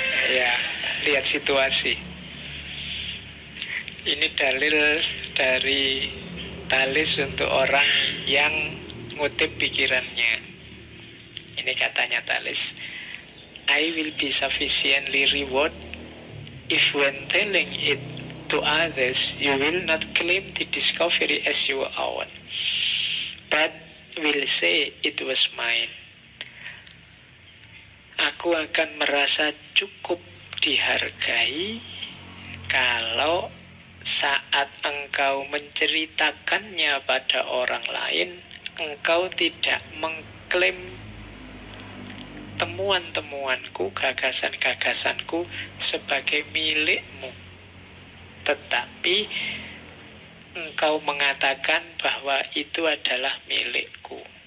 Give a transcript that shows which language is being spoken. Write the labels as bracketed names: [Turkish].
[Indonesian] Ya, lihat situasi. Ini dalil dari Thales untuk orang yang ngutip pikirannya. Ini katanya Thales, [English] I will be sufficiently reward if when telling it to others, you will not claim the discovery as your own, but will say it was mine. [Indonesian] Aku akan merasa cukup dihargai kalau saat engkau menceritakannya pada orang lain, engkau tidak mengklaim temuan-temuanku, gagasan-gagasanku sebagai milikmu, tetapi engkau mengatakan bahwa itu adalah milikku.